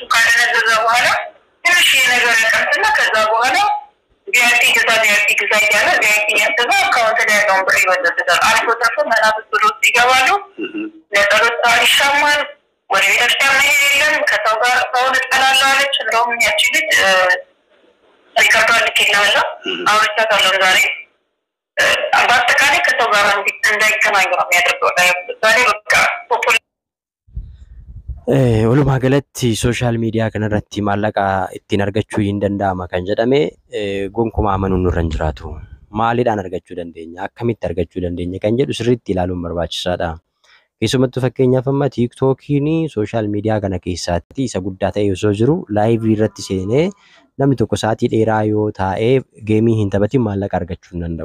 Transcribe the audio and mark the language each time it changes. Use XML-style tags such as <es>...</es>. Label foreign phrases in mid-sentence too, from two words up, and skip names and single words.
<am>ካደነዘዘ በኋላ ትንሽ ነገር ያቀምጥና ከዛ በኋላ ቪአይፒ ግዛ እያለ ቪአይፒ ያንተዛ አካውንት ላይ ያለውን ብር ይበዘብዛል። አልፎ ተርፎ መናፍስት ወደ ውስጥ ይገባሉ። ለጸሎት ሰዓት ይሻማል። ወደ ቤተክርስቲያን መሄድ የለም። ከሰው ጋር ሰውን እጠላለሁ አለች። እንደውም ያቺ ልጅ ሪከርዷ ልኬልሃለሁ፣ አውርቻታለሁ ዛሬ። በአጠቃላይ ከሰው ጋር እንዳይገናኙ ነው የሚያደርገው። ዛሬ በቃ</am> <om>walumaa galatti sooshaal miidiyaa kanarratti maallaqa ittiin argachuu hin danda'ama kan jedhame gonkumaa amanuun nurra hin jiraatu. Maaliidhaan argachuu dandeenya? Akkamitti argachuu dandeenya kan jedhu sirriitti ilaaluun barbaachisaadha. Keessumattuu fakkeenyaaf amma tiiktookiin sooshaal miidiyaa kana keessaatti isa guddaa ta'e osoo jiru laayivii irratti seenee namni tokko sa'aatii dheeraa yoo taa'ee geemii hin taphatin maallaqa argachuu hin danda'u.</om>